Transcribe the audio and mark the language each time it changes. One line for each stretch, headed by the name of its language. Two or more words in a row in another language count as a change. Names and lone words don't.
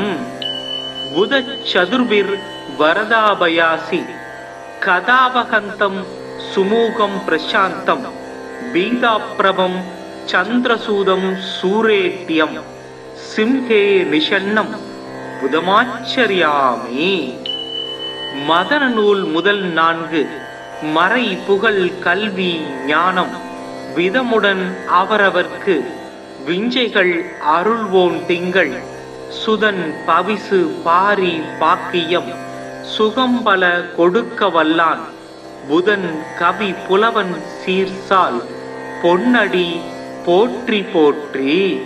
Sanskrit: बुध चतुर्भिर्वरदाभयासि कदावहन्तं सुमुखं प्रशान्तं बीदाप्रभं चन्द्रसूदं सूरेट्यं सिंहे निषन्नं बुधमाचर्यामि।
Tamil: மதன நூல் முதல் 4 மறை புகழ் கல்வி ஞானம் விதமுடன் அவரவர்க்கு விஞ்சைகள் அருள்வோன் திங்கள் சுதன் பவிசு பாரி பாக்கியம் சுகம்பல கொடுக்க வல்லான் புதன் கவி புலவன் சீர்சால் பொன்னடி போற்றி போற்றி.